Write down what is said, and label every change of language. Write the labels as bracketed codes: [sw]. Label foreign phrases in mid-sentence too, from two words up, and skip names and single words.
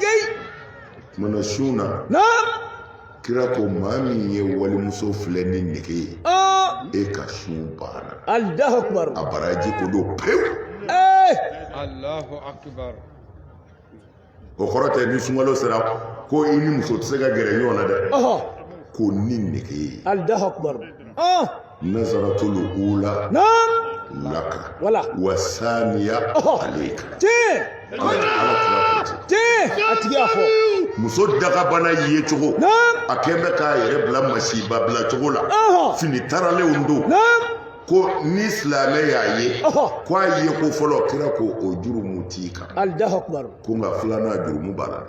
[bm] mana sun na kira ko maa min ye walimuso filɛ ni nege ye e ka sun banna [ar] الله أكبر [bm] a baraji ko don pewu [ar] الله أكبر [bm] o kɔrɔ tɛ ni sunkalo sera ko i ni muso tɛ se ka gɛrɛ ɲɔgɔn na dɛ ko ni nege ye [ar] الله أكبر النظرة الأولى لك والثانية عليك [bm] a tigi y'a fɔ muso dagabana ye cogo a kɛn bɛ k'a yɛrɛ bila masiba bila cogo la fini taralenw don ko ni silamɛ y'a ye ko a ye ko fɔlɔ kira ko o jurumu t'i kan [ar] الله أكبر [bm] ko nka filanan jurumu b'a la